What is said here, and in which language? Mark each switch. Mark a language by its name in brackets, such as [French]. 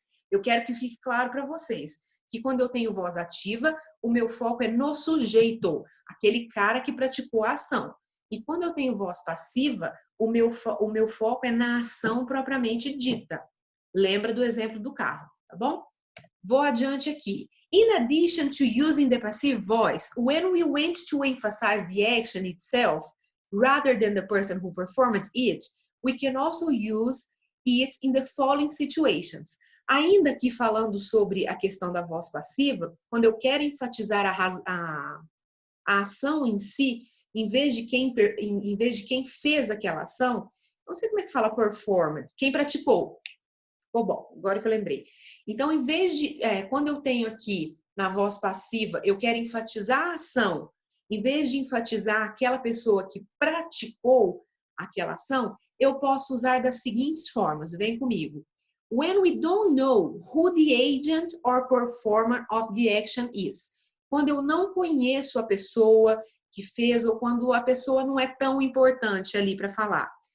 [Portuguese] Eu quero que fique claro para vocês que quando eu tenho voz ativa, o meu foco é no sujeito, aquele cara que praticou a ação. E quando eu tenho voz passiva, o meu foco é na ação propriamente dita. Lembra do exemplo do carro, tá bom? Vou adiante aqui. [English] In addition to using the passive voice, when we want to emphasize the action itself, rather than the person who performed it, we can also use it in the following situations. [Portuguese] Ainda que falando sobre a questão da voz passiva, quando eu quero enfatizar a ação em si, em vez de quem fez aquela ação, não sei como é que fala performed, quem praticou. Ficou bom, agora que eu lembrei. Então, em vez de, quando eu tenho aqui na voz passiva, eu quero enfatizar a ação, em vez de enfatizar aquela pessoa que praticou aquela ação, eu posso usar das seguintes formas, vem comigo. [English] When we don't know who the agent or performer of the action is. [Portuguese] Quando eu não conheço a pessoa que fez ou quando a pessoa não é tão importante ali para falar.